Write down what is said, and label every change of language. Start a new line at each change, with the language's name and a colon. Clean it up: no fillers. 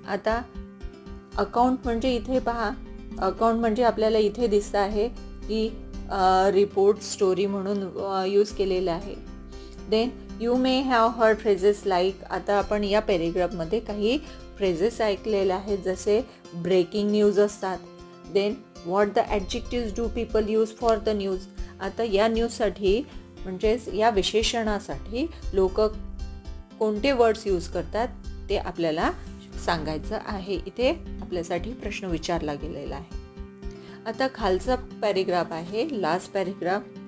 Marathi: आता अकाउंट म्हणजे इथे पहा, अकाउंट म्हणजे आपल्याला इथे दिसतं आहे की रिपोर्ट स्टोरी म्हणून यूज केलेलं आहे.
English: Then you may have heard phrases like.
Marathi: आता आपण या पॅरेग्राफमध्ये काही फ्रेजेस ऐकलेले आहेत, जसे ब्रेकिंग न्यूज असतात.
English: Then what the adjectives do people use for the news.
Marathi: आता या न्यूजसाठी म्हणजेच या विशेषणासाठी लोक कोणते वर्ड्स यूज करतात ते आपल्याला सांगायचं आहे. इथे आपल्यासाठी प्रश्न विचारला गेलेला आहे. आता खालचा पॅरेग्राफ आहे, लास्ट पॅरेग्राफ.